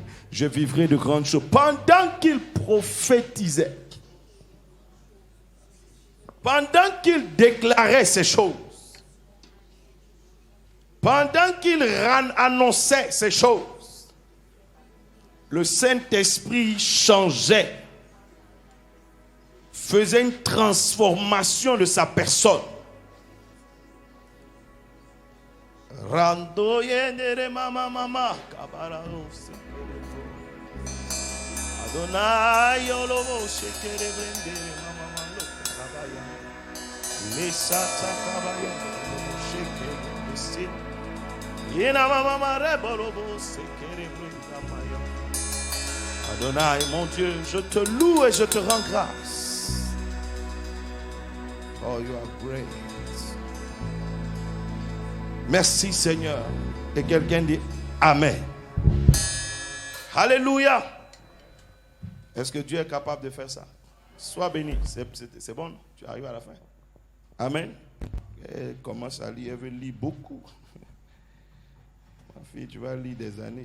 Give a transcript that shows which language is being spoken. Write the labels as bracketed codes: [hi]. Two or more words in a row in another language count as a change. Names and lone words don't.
[fr] Je vivrai de grandes choses. Pendant qu'il prophétisait, pendant qu'il déclarait ces choses, pendant qu'il annonçait ces choses, le Saint-Esprit changeait, faisait une transformation de sa personne. Rando yendere mama mama kabararo Adonai yolobo shekere brendere mama malo kabaya lesata kabaya shekere besi yena mama mare bolobo shekere brenda maya Adonai, mon Dieu, je te loue et je te rends grâce. [en] Oh, you are great. [fr] Merci Seigneur. Et quelqu'un dit Amen. Alléluia. Est-ce que Dieu est capable de faire ça? Sois béni. C'est bon, tu arrives à la fin. Amen. Elle commence à lire, elle veut lire beaucoup. Ma fille, tu vas lire des années.